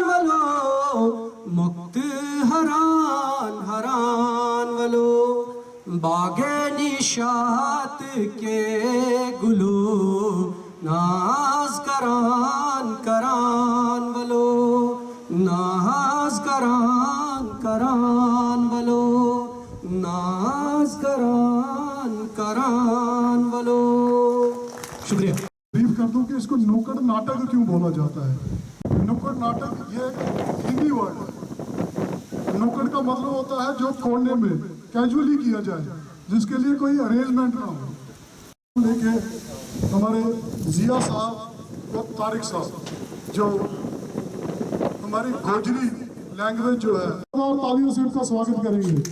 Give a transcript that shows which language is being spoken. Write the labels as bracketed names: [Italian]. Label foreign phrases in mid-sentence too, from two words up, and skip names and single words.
[Kashmiri] ولو، مکت حران حران ولو، باغ نشاط کے گلو ناز کران کران ولو، ناز کران کران ولو، ناز کران کران ولو. [Hindi] शुक्रिया। ब्रीफ कर दूं कि इसको नुक्कड़ नाटक क्यों बोला जाता है। नुक्कड़ नाटक ये हिंदी वर्ड है। नुक्कड़ का मतलब होता है जो कोने में कैजुअली किया जाए, जिसके लिए कोई अरेंजमेंट ना हो। लेके हमारे जिया साहब और तारिक साहब जो हमारी गोजरी लैंग्वेज जो है, और तालियों से उनका स्वागत करेंगे।